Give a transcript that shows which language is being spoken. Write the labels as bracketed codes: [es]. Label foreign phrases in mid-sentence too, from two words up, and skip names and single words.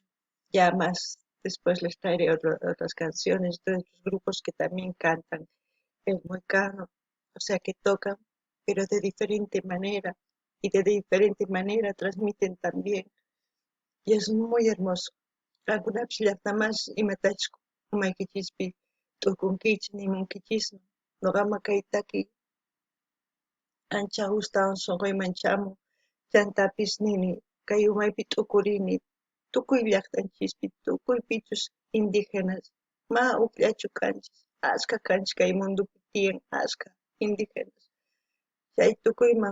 [es] Ya más después les traeré otras canciones de otros grupos que también cantan el muecano, o sea que tocan, pero de diferente manera y de diferente manera transmiten también. Y es muy hermoso. [qu] Algunas llaqtamas imatachku umaykichispi tukunkichik nimunkichismi. Noqama kaytaki ancha gustawan sunquyman chamun. Chantapis nini kay umaypi t'ukurini tukuy llaqtanchispi tukuypichus indígenas ma ukllachu kanchis achka kanchis kay mundupi tiyan achka indígenas chay tukuyman